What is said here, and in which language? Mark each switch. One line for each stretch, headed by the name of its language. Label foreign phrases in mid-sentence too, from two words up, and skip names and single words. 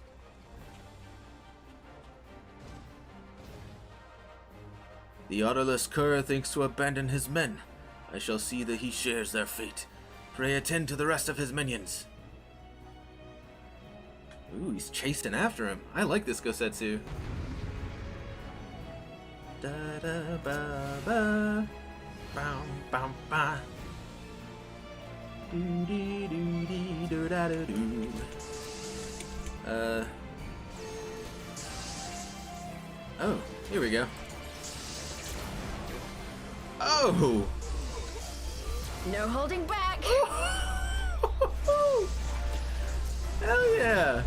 English: The Odorless Cur thinks to abandon his men. I shall see that he shares their fate. Pray attend to the rest of his minions. Ooh, he's chasing after him. I like this Gosetsu. Da da ba ba. Bam bam ba. Do dee do dee do da do do. Oh, here we go. Oh! No holding back. Hell yeah!